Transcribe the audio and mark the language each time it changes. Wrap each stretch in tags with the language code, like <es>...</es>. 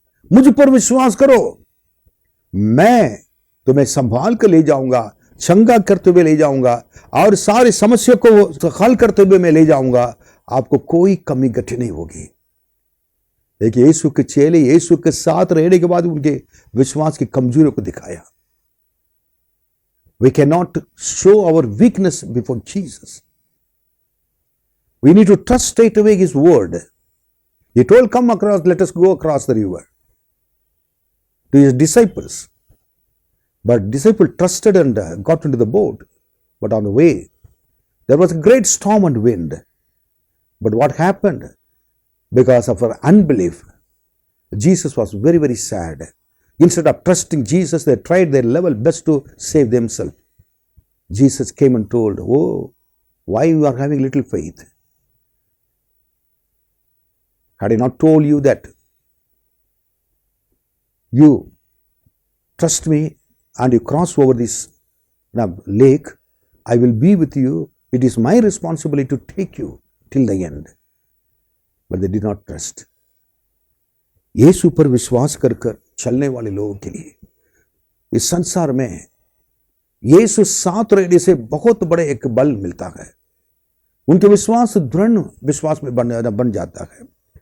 <hi>मुझ पर विश्वास करो, मैं तुम्हें संभाल कर ले जाऊंगा, चंगा करते हुए ले जाऊंगा और सारी समस्या को हल करते हुए मैं ले जाऊंगा। आपको कोई कमी घटी नहीं होगी। देखिए, यीशु के चेले यीशु के साथ रहने के बाद उनके विश्वास की कमजोरियों को दिखाया।</hi> <en>We cannot show our weakness before Jesus. We need to trust straight away His word. He told, come across, let us go across the river, to His disciples. But disciples trusted and got into the boat. But on the way, there was a great storm and wind. But what happened? Because of our unbelief, Jesus was very, very sad. Instead of trusting Jesus, they tried their level best to save themselves. Jesus came and told, oh, why you are having little faith? Had I not told you that you trust me and you cross over this lake, I will be with you. It is my responsibility to take you till the end. But they did not trust.</en> <hi>यीशु पर विश्वास कर कर चलने वाले लोगों के लिए इस संसार में यीशु साथ रहने से बहुत बड़े एक बल मिलता है। उनके विश्वास दृढ़ विश्वास में बन जाता है।</hi>